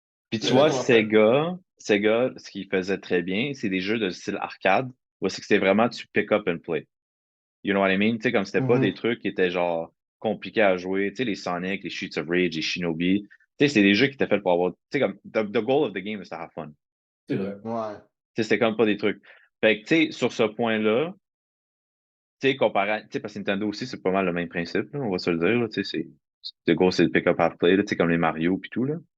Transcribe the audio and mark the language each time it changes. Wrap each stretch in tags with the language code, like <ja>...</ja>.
<fr>Puis tu y en a vois, qui vont faire. Sega, ce qu'il faisait très bien, c'est des jeux de style arcade, où c'est que c'était vraiment tu</fr> <en>pick up and play. You know what I mean?</en> <fr>Tu sais, comme c'était pas des Mhm. trucs qui étaient genre compliqués à jouer. Tu sais, les Sonic, les Streets of Rage, les Shinobi. Tu sais, c'est des jeux qui étaient faits pour avoir. Tu sais, comme</fr> <en>the goal of the game is to have fun.</en> <fr>C'est vrai. Ouais. Tu sais, c'était comme pas des trucs. Fait que, tu sais, sur ce point-là, tu sais, comparé, tu sais, parce que Nintendo aussi, c'est pas mal le même principe, là, on va se le dire, là, tu sais, le goal, c'est le</fr> <en>pick up and play,</en> <fr>là, tu sais, comme les Mario puis tout, là.</fr>